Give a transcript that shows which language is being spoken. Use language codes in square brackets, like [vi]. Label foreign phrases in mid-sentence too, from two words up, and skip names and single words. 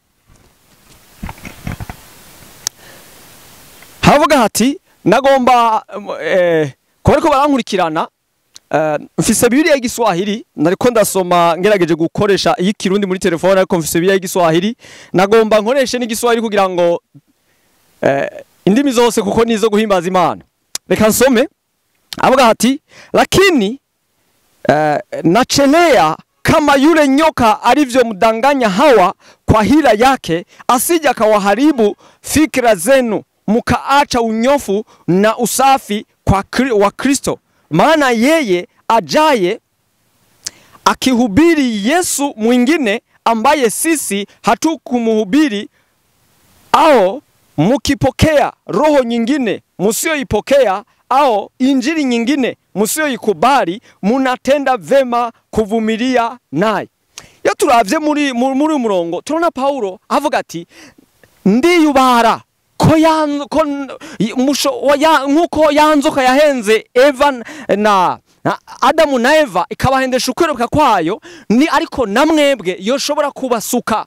[rn] Havuga hati nagomba ko barankurikirana, mfise Bibiliya y'Igiswahili nariko ndasoma ngerageje gukoresha iyikirundi muri telefone, ariko mfise Bibiliya y'Igiswahili nagomba nkoreshe n'Igiswahili kugira ngo indimi zose kuko nizo guhimbaza Imana. Reka nsome. [sw] Avuga hati lakini nachelea kama yule nyoka alivyo mdanganya Hawa kwa hila yake, asija kawaharibu fikra zenu mukaacha unyofu na usafi wa Kristo. Maana yeye ajaye akihubiri Yesu mwingine ambaye sisi hatukumuhubiri, au mukipokea roho nyingine musioipokea, au injili nyingine musioikubali, munatenda vema kuvumilia naye. [rn] Iyo turavye muri murongo turona Paulo avuga ati ndiyubara nkuko yanzoka yahenze Eva na Adamu na Eva ikabahendesha ukweruka kwayo, ni ariko namwebwe yoshobora kubasuka.